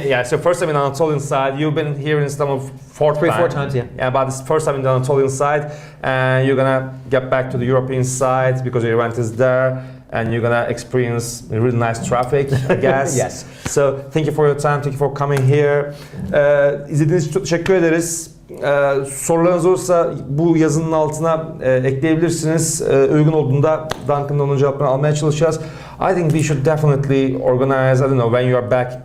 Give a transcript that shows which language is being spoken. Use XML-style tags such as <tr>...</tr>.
<en>So first time in Anatolian side. You've been here in Istanbul four times, yeah. Yeah, but it's first time in the Anatolian side. And you're gonna get back to the European side because your event is there. And you're gonna experience really nice traffic, I guess. Yes. So thank you for your time, thank you for coming here.</en> <tr>İzlediğiniz için çok teşekkür ederiz. Sorularınız olursa bu yazının altına ekleyebilirsiniz. Uygun olduğunda Duncan'dan onun cevaplarını almaya çalışacağız.</tr> <en>I think we should definitely organize, I don't know, when you are back.</en>